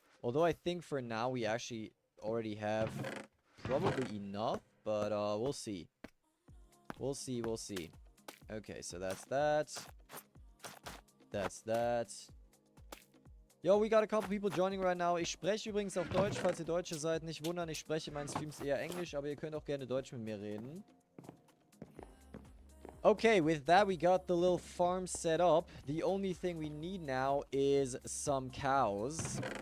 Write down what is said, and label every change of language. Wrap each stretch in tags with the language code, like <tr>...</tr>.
<en>Although I think for now we actually already have probably enough. But we'll see. We'll see, we'll see. Okay, so that's that. That's that. Yo, we got a couple people joining right now.</en> <de>Ich spreche übrigens auf Deutsch, falls ihr Deutsche seid. Nicht wundern, ich spreche in meinen Streams eher Englisch, aber ihr könnt auch gerne Deutsch mit mir reden.</de> <en>Okay, with that we got the little farm set up. The only thing we need now is some cows.</en>